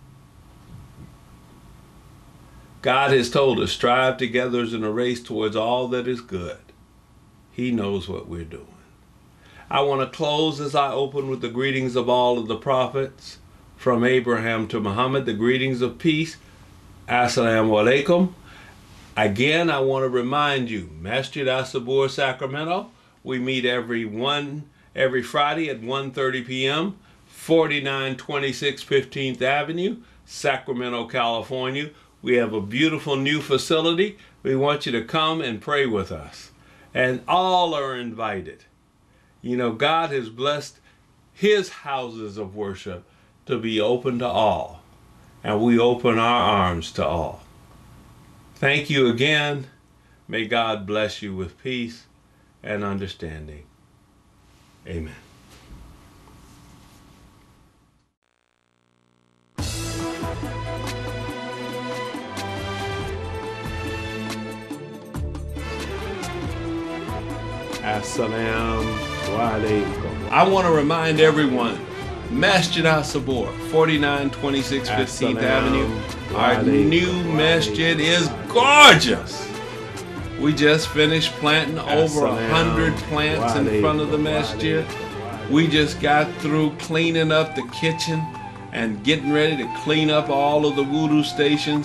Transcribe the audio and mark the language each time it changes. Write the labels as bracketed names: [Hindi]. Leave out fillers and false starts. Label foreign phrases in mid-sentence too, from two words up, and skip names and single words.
[English] God has told us, strive together in a race towards all that is good. He knows what we're doing. I want to close as I open with the greetings of all of the prophets, from Abraham to Muhammad, the greetings of peace. [Arabic] السلام عليكم. [English] Again, I want to remind you, Masjid As-Sabur, Sacramento, we meet every Friday at 1:30 p.m., 4926 15th Avenue, Sacramento, California. We have a beautiful new facility. We want you to come and pray with us. And all are invited. You know, God has blessed His houses of worship to be open to all. And we open our arms to all. Thank you again. May God bless you with peace and understanding. [Arabic] Amen. السلام عليكم. [English] I want to remind everyone, Masjid As-Sabur, 4926 15th Avenue. Our new masjid is gorgeous. We just finished planting over 100 plants in front of the masjid. We just got through cleaning up the kitchen and getting ready to clean up all of the wudu stations.